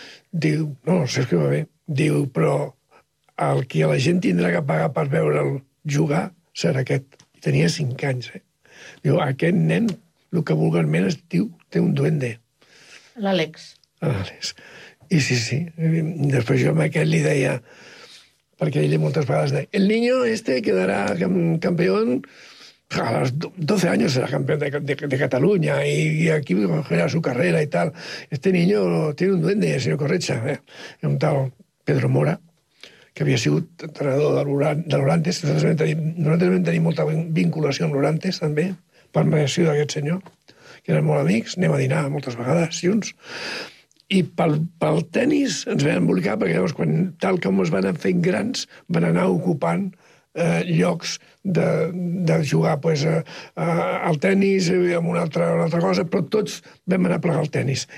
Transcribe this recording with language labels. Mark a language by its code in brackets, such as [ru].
[ca] Diu, no, el Sergio va bé. Diu, però el que la gent tindrà que pagar per veure'l jugar serà aquest. Tenia 5 anys, eh? Diu, aquest nen, el que vulgarment es diu, té un duende. L'Àlex. L'Àlex. I sí, sí. I després jo amb aquest li deia, perquè ell moltes vegades deia, [es] el niño este [ca] quedarà campeón. [es] A los 12 años era campeón de Cataluña y aquí era su carrera y tal. Este niño tiene un duende, el señor Corretja, un tal Pedro Mora, [ca] que havia sigut entrenador de l'Orantes. Nosaltres vam tenir molta vinculació amb l'Orantes, també, per mediació d'aquest senyor, que eren molt amics, anem a dinar moltes vegades junts. I pel tennis ens vam embolicar, perquè llavors, quan, tal com es van fent grans, van anar ocupant llocs de jugar pues, al tennis i amb una altra cosa, però tots vam anar a plegar al tennis.